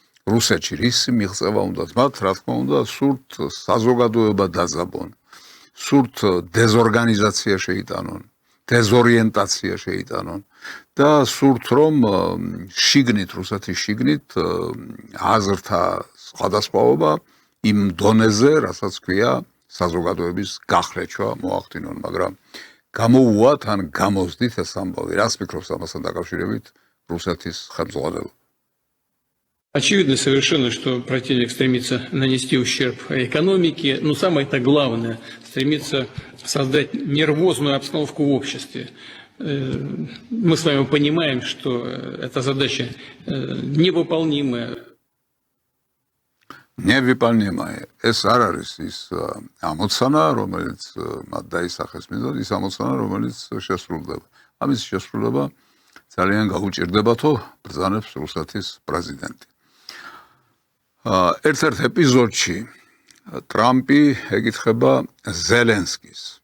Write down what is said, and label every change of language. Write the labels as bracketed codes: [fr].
[ka] რუსეთში რის მიღწევა უნდათ მათ, რა თქმა უნდა, სურთ საზოგადოება დაძაბონ, სურთ დეზორგანიზაცია შეიტანონ, დეზორიენტაცია შეიტანონ და სურთ რომ შიგნით, რუსეთის შიგნით აზრთა სხვადასხვაობა იმ დონეზე, რასაც ქვია საზოგადოების გახლეჩვა მოახდინონ, მაგრამ გამოუვათ ან გამოზდით ეს ამბავი. რას ფიქრობს ამასთან დაკავშირებით რუსეთის ხელმძღვანელობა? [ru] Очевидно совершенно, что противник стремится нанести ущерб экономике, но самое-то главное, стремится создать нервозную обстановку в обществе. Мы с вами понимаем, что эта задача невыполнимая. Невыполнимая. [ka] ეს არ არის ის ამოცანა, რომელიც მათ დაისახეს მიზნად, ის ამოცანა, რომელიც შესრულდება. ამის შესრულება ძალიან გაუჭირდებათო ბრძანებს რუსეთის პრეზიდენტი. ერთ-ერთ ეპიზოდში ტრამპი ეკითხება ზელენსკის.